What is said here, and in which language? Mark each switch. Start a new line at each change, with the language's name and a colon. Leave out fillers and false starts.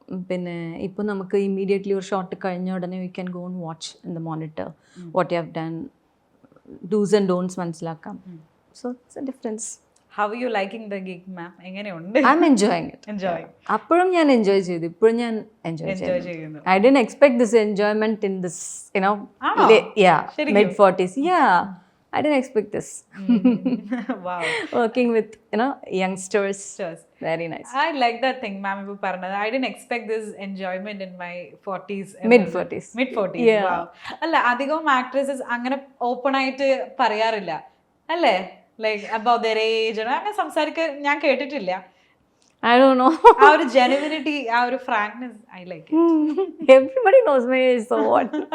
Malayalam: പിന്നെ ഇപ്പോൾ നമുക്ക് ഇമ്മീഡിയറ്റ്ലി ഒരു ഷോട്ട് കഴിഞ്ഞ ഉടനെ
English: we can go and watch in the monitor what you have done do's and don'ts
Malayalam: മനസ്സിലാക്കാം.
English: So it's a difference. How you liking the gig ma'am?
Malayalam: എങ്ങനെയുണ്ട്?
English: I am enjoying it. Enjoying.
Malayalam: അപ്പോഴും ഞാൻ enjoy ചെയ്തു, ഇപ്പോഴും ഞാൻ enjoy ചെയ്യുന്നു.
English: I didn't expect this enjoyment in this, you know, mid 40s. Yeah, I didn't expect this. Wow. Working with, you know, youngsters. Very nice. I like that thing, ma'am.
Malayalam: Ipo parnada,
English: I didn't expect this enjoyment in my 40s. Mid 40s. Yeah. Wow.
Malayalam: Alla adhigam actresses angane open ആയിട്ട് പറയാറില്ല അല്ലേ?
English: Like about their age and
Malayalam: അങ്ങനെ സംസാരിക്കാൻ ഞാൻ കേട്ടിട്ടില്ല.
English: I don't know.
Malayalam: ആ ഒരു genuinity, ആ ഒരു frankness,
English: I like it. Everybody knows my age, so what?